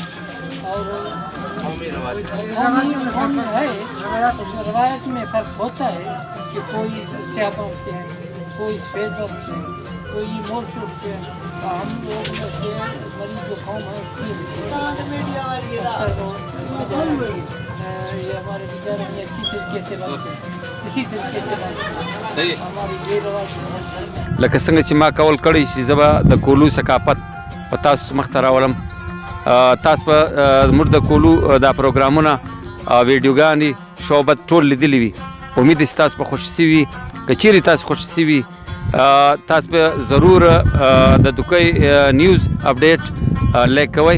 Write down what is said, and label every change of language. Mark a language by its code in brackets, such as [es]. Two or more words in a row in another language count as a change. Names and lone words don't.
[ur] اور روایت میں فرق ہوتا ہے کہ کوئی سیاہ پہنتے ہیں، کوئی سفید پہنتے ہیں، کوئی مول چھوٹتے ہیں. ہم لوگ میں سے مریض جو قوم ہے یہ ہمارے بچارے اسی طریقے سے بنتے ہیں، اسی طریقے سے بنتے ہیں. ہماری یہ رواج [ps] لکه څنګه چې ما کول کړی چې زه به د کولو ثقافت په تاسو مخ ته راولم. تاسو به زموږ د کولو دا پروګرامونه ویډیوګانې شعبت ټول لیدلي وي. امید چې تاسو به خوښ شوي. که چیرې تاسو خوښ شوي تاسو به ضرور د دوکۍ نیوز اپډیټ لایک کوئ.